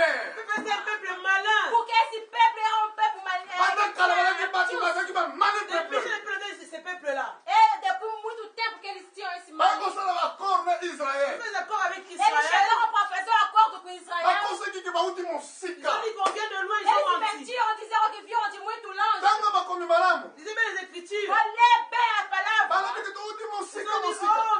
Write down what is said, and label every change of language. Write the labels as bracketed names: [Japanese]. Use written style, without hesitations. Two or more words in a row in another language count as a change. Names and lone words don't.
[French] C'est un peuple malin. [Portuguese] Porque esse peuple é um peuple [French] Pendant que Ces peuples-là. [Portuguese] É depois de muito tempo que eles tinham esse mal. [French] Ils Ils sont d'accord avec [Portuguese] Eles [French] Israël. [Portuguese] chegaram para fazer um acordo com Israel. [French] Ils ont dit qu'on vient de loin, ils [Portuguese] Eles [French] ont menti. [Portuguese] mentiram, diziam que vinham de muito longe. [French] Lisez bien les Écritures. [Portuguese] Olhei bem a palavra. [French] Ils ont dit,